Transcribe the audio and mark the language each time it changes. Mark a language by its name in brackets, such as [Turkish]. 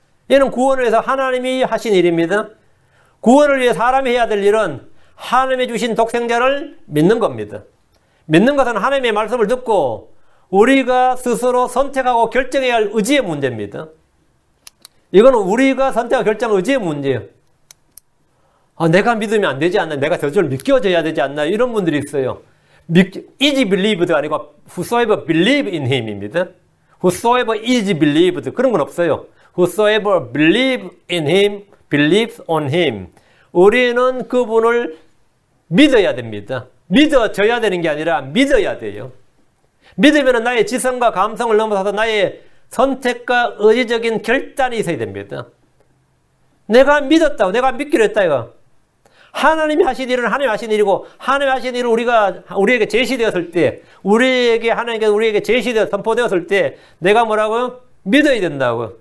[Korean] 얘는 구원을 위해서 하나님이 하신 일입니다. 구원을 위해 사람이 해야 될 일은 하나님이 주신 독생자를 믿는 겁니다. 믿는 것은 하나님의 말씀을 듣고 우리가 스스로 선택하고 결정해야 할 의지의 문제입니다. 이거는 우리가 선택하고 결정할 의지의 문제예요. 내가 믿으면 안 되지 않나? 내가 저절로 믿겨져야 되지 않나? 이런 분들이 있어요. [English] is believed가 아니고 whosoever believe in him입니다. whosoever is believed [Korean] 그런 건 없어요. [English] Whosoever believe in him, believes on him. [Korean] 우리는 그분을 믿어야 됩니다. 믿어져야 되는 게 아니라 믿어야 돼요. 믿으면 나의 지성과 감성을 넘어서서 나의 선택과 의지적인 결단이 있어야 됩니다. 내가 믿었다고, 내가 믿기로 했다 이거. 하나님이 하신 일은 하나님이 하신 일이고 하나님이 하신 일을 우리에게 제시되었을 때 하나님께서 우리에게 제시되어 선포되었을 때 내가 뭐라고요? 믿어야 된다고.